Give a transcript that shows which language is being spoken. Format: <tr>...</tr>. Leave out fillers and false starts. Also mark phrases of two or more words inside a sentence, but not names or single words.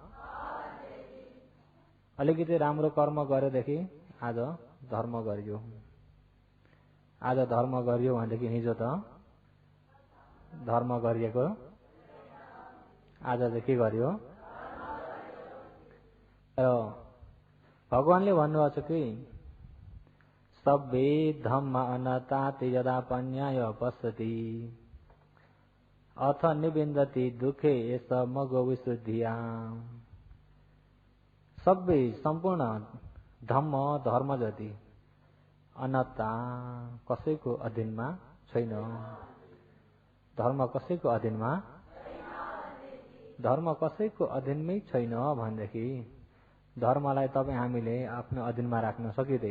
<ne>अलिकति राम्रो कर्म गरेदेखि आज धर्म गरियो। आज धर्म गरियो भनेदेखि हिजो त धर्म गरिएको, आज चाहिँ के गरियो? र भगवानले भन्नुभएको छ कि</ne> <pi>सब्बे धम्म अनाताति यदा पन्याय पश्यति अथ निबिन्दति दुखे एष मगो विशुद्धिया।</pi> <ne>सबै सम्पूर्ण धर्म जति अनात्ता कसैको अधीनमा छैन। धर्म कसैको अधीनमा, धर्म कसैको अधीनमै छैन भनेदेखि धर्मलाई तपाईँ हामीले आफ्नो अधीनमा राख्न सकिँदैन।</ne>